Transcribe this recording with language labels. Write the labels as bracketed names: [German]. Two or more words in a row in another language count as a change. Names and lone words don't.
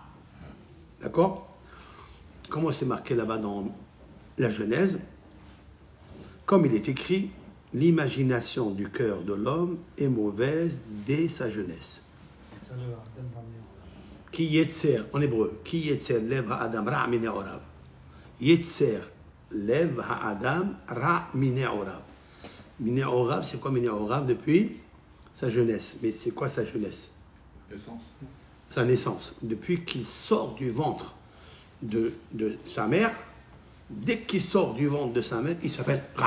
[French] D'accord? Comment c'est marqué là-bas dans la Genèse? Comme il est écrit, l'imagination du cœur de l'homme est mauvaise dès sa jeunesse. [Hebrew] כי יצר, [French] en hébreu, [Hebrew] כי יצר לב האדם רע מנעוריו. יצר לב האדם רע מנעוריו. מנעוריו, [French] c'est quoi [Hebrew] מנעוריו? [French] Depuis sa jeunesse. Mais c'est quoi sa jeunesse? Essence. Sa naissance. Depuis qu'il sort du ventre de sa mère, dès qu'il sort du ventre de sa mère, il s'appelle Ra.